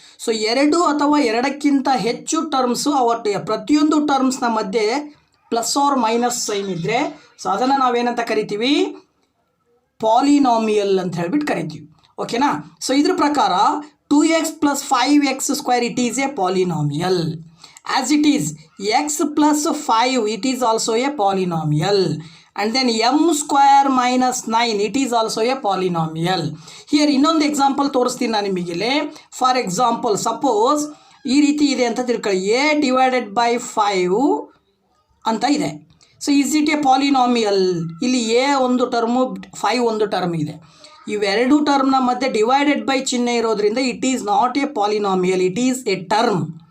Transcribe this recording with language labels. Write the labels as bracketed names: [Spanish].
[Kannada] So ಎರಡು ಅಥವಾ ಎರಡಕ್ಕಿಂತ ಹೆಚ್ಚು ಟರ್ಮ್ಸು ಅವತ್ತು ಪ್ರತಿಯೊಂದು ಟರ್ಮ್ಸ್ನ ಮಧ್ಯೆ ಪ್ಲಸ್ ಆರ್ ಮೈನಸ್ ಸೈನ್ ಇದ್ದರೆ ಸೊ ಅದನ್ನು ನಾವೇನಂತ ಕರಿತೀವಿ, ಪಾಲಿನಾಮಿಯಲ್ ಅಂತ ಹೇಳ್ಬಿಟ್ಟು ಕರಿತೀವಿ. ಓಕೆನಾ? [English] so [Kannada] ಇದ್ರ ಪ್ರಕಾರ [English] 2x + 5x² it is a polynomial. As it is x + 5 it is also a polynomial, and then m² - 9 it is also a polynomial. [Kannada] Here ಇನ್ನೊಂದು ಎಕ್ಸಾಂಪಲ್ ತೋರಿಸ್ತೀನಿ ನಾನು ನಿಮಗಿಲ್ಲಿ. [English] for example suppose [Kannada] ಈ ರೀತಿ ಇದೆ ಅಂತ ತಿಳ್ಕೊಳ್ಳಿ, a/5 ಅಂತ ಇದೆ. [English] So is it a polynomial? [Kannada] ಇಲ್ಲಿ a ಒಂದು ಟರ್ಮು 5 ಒಂದು ಟರ್ಮ್ ಇದೆ. ಇವೆರಡು ಟರ್ಮ್ನ ಮಧ್ಯೆ ಡಿವೈಡೆಡ್ ಬೈ ಚಿಹ್ನೆ ಇರೋದ್ರಿಂದ [English] It is not a polynomial, it is a term.